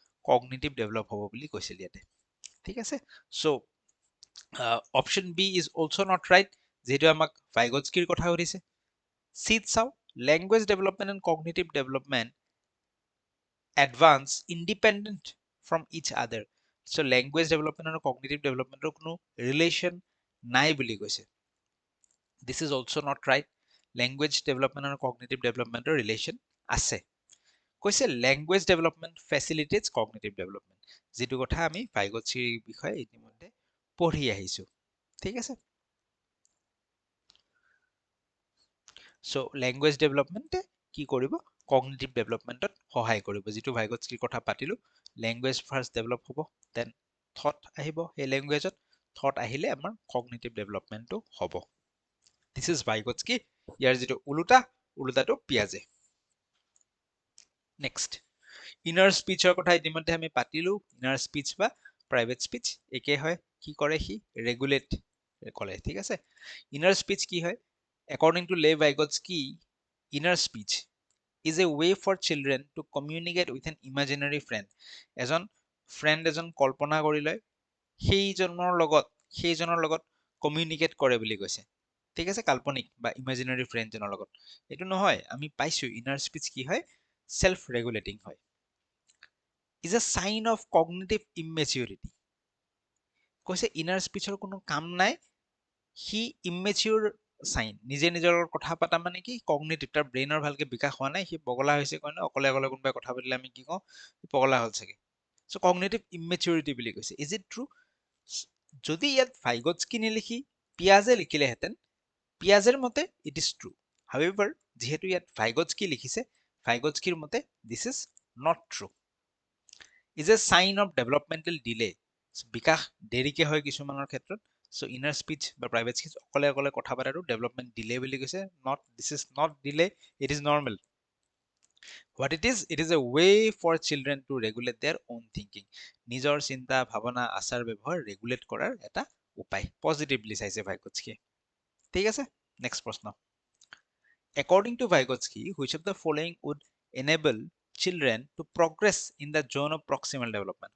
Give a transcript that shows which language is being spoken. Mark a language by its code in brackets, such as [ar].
[as] Cognitive develop হ'ব বুলি কৈছিল ইয়াতে। ঠিক আছে, [en] so' option B is also' not right, [as] যিহেতু আমাক ভাইগটস্কিৰ কথা সুধিছে। [en] চিট চাওঁ, language development and cognitive development advance independent from each other. [as] চ' লেংগুৱেজ ডেভেলপমেণ্ট আৰু কগনিটিভ ডেভেলপমেণ্টৰ কোনো ৰিলেশ্যন নাই বুলি কৈছে। [en] This is also not right. Language development and cognitive development relation আছে। [as] কৈছে [en] language development facilitates cognitive development, [as] যেটো কথা আমি ভাইগোটস্কিৰ বিষয়ে ইতিমধ্যে পঢ়ি আহিছো। ঠিক আছে, সো ল্যাঙ্গুৱেজ ডেভেলপমেন্টে কি কৰিব, কগনিটিভ ডেভেলপমেন্টত সহায় কৰিব। যেটো ভাইগোটস্কিৰ কথা পাতিলো, ল্যাঙ্গুৱেজ ফাৰ্স্ট ডেভেলপ হ'ব, দেন থট আহিব, এই ল্যাঙ্গুৱেজত থট আহিলে আমাৰ কগনিটিভ ডেভেলপমেন্টটো হ'ব। [en] this is ভাইগোটস্কি, [as] ইয়াৰ যেটো উলোটাটো পিয়াজে। নেক্সট, ইনাৰ স্পিচৰ কথা ইতিমধ্যে আমি পাতিলো। ইনাৰ স্পিচ বা প্ৰাইভেট স্পিচ একে হয়, কি কৰে সি, ৰেগুলেট কৰে। ঠিক আছে, ইনাৰ স্পিচ কি হয়, according to Lev Vygotsky, inner speech is a way for children to communicate with an imaginary friend. এজন ফ্ৰেণ্ড এজন কল্পনা কৰি লয়, সেইজনৰ লগত কমিউনিকেট কৰে বুলি কৈছে। ঠিক আছে, কাল্পনিক বা ইমাজিনাৰী ফ্ৰেণ্ডজনৰ লগত। এইটো নহয়, আমি পাইছো ইনাৰ স্পিচ কি হয়, সেলফ ৰেগুলেটিং হয়। [en] Is a sign of cognitive immaturity. [as] কৈছে ইনাৰ স্পিচৰ কোনো কাম নাই, সি ইমেচিউৰ সাইন। নিজে নিজৰ কথা পাতা মানে কি, কগনিটিভ, তাৰ ব্ৰেইনৰ ভালকে বিকাশ হোৱা নাই, সি পগলা হৈছে কয় ন, অকলে অকলে কোনোবাই কথা পাতিলে আমি কি কওঁ, পগলা হ'ল চাগে। সো কগনিটিভ ইমেচিউৰিটি বুলি কৈছে। [en] Is it true? [as] যদি ইয়াত ভাইগোটস্কি নিলিখি পিয়াজে লিখিলেহেঁতেন, পিয়াজেৰ মতে [en] It is true. [as] হাউএভাৰ, যেহেতু ইয়াত ভাইগোটস্কি লিখিছে, ভাইগোটস্কিৰ মতে [en] This is not true. Is a sign of developmental delay. [as] বিকাশ দেৰিকে হয় কিছুমানৰ ক্ষেত্ৰত। সো ইনাৰ স্পিচ বা প্ৰাইভেট স্পিচ অকলে অকলে কথা পাতাটো ডেভেলপমেন্ট ডিলে বুলি কৈছে। [en] Not, this is not delay, it is normal. What it is a way for children to regulate their own thinking. [as] নিজৰ চিন্তা ভাৱনা আচাৰ ব্যৱহাৰ ৰেগুলেট কৰাৰ এটা উপায়। পজিটিভলি চাইছে ভাইগোটস্কিয়ে। ঠিক আছে, নেক্সট প্ৰশ্ন। [en] According to Vygotsky, which of the following would enable children to progress in the zone of proximal development?